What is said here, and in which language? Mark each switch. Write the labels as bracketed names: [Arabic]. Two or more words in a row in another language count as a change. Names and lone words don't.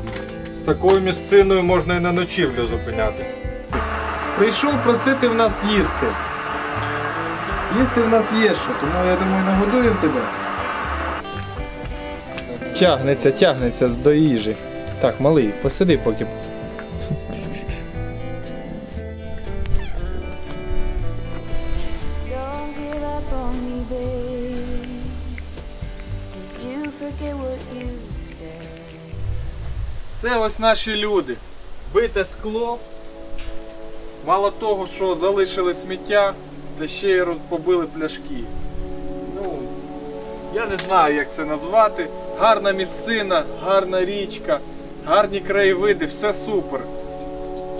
[Ukrainian] З такою місциною можна і на ночівлю зупинятись. Прийшов просити в нас їсти. Їсти в нас є що, тому я думаю, нагодуємо тебе. Тягнеться до їжі. Так, малий, посиди поки. [English] Don't give up on me, babe. Did you forget what you said? [Ukrainian] Це ось наші люди. Бите скло. Мало того, що залишили сміття, та ще й побили пляшки. Ну, я не знаю, як це назвати. Гарна місцина, гарна річка, гарні краєвиди, все супер.